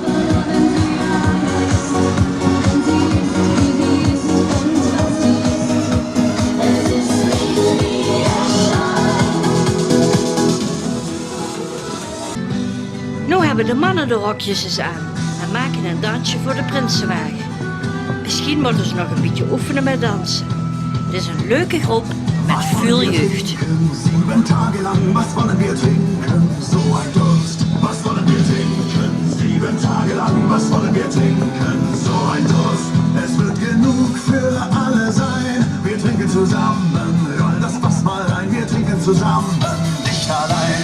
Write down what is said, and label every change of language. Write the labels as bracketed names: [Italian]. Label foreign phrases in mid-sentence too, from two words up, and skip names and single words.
[Dutch] Nu hebben de mannen de rokjes eens aan en maken een dansje voor de prinsenwagen. Misschien moeten ze nog een beetje oefenen met dansen. Het is een leuke groep met veel jeugd. [German] 7 Tage lang, was wollen wir trinken? So ein Durst, was wollen wir trinken? 7 Tage lang, was wollen wir trinken? So ein Durst, es wird genug für alle sein. Wir trinken zusammen, roll das Fass mal rein. Wir trinken zusammen, nicht allein.